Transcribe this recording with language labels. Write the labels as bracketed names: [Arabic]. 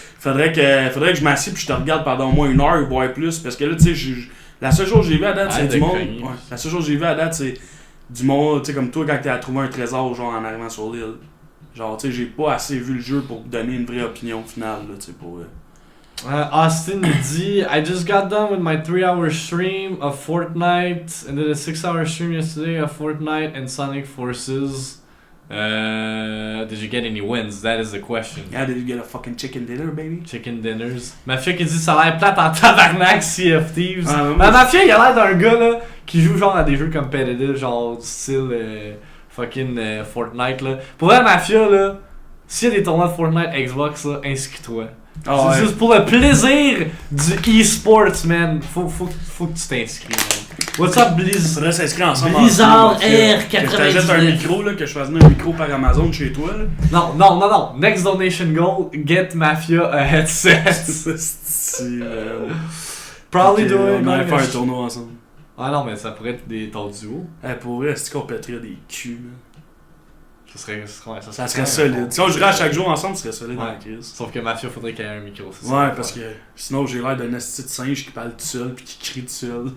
[French] Faudrait que je m'assieds puis je te regarde pendant au moins 1 heure, voire plus, parce que là, tu sais, la seule chose que j'ai vu à date, c'est du monde. Ouais, la seule chose que j'ai vu à date, c'est du monde, tu sais, comme toi quand t'as trouvé un trésor, genre en arrivant sur l'île. Genre, tu sais, j'ai pas assez vu le jeu pour donner une vraie opinion finale, là, tu sais, pour. [English] Austin nous dit I just got done with my 3-hour stream of Fortnite and did a 6-hour stream yesterday of Fortnite and Sonic Forces. Did you get any wins? That is the question. Yeah, did you get a fucking chicken dinner, baby? Chicken dinners. [French] Mafia qui dit ça a l'air plate en tabarnak, Sea of Thieves. Mafia, il a l'air d'un gars là qui joue genre à des jeux competitive, genre du style fucking Fortnite là. Pour vrai, Mafia là, s'il y a des tournois de Fortnite Xbox là, inscris-toi. Oh, c'est juste pour le plaisir du e-sports, man. Faut que tu t'inscris, man. What's up, Blizzard? Faudrait s'inscrire ensemble. Blizzard R99. Que je t'achète un micro, là, que je fasse venir un micro par Amazon chez toi, là. Non. [English] Next donation goal, get Mafia a headset. Probably doing. [French] On va faire un tournoi ensemble. Ah non, mais ça pourrait être ton duo. Pour vrai, est-ce qu'on pèterait des culs, man? Ça serait solide. Si on jouerait à chaque jour ensemble, ça serait solide dans la crise. Sauf que Mathieu, faudrait qu'il y ait un micro. Ouais, parce que sinon j'ai l'air d'un esti de singe qui parle tout seul puis qui crie tout seul.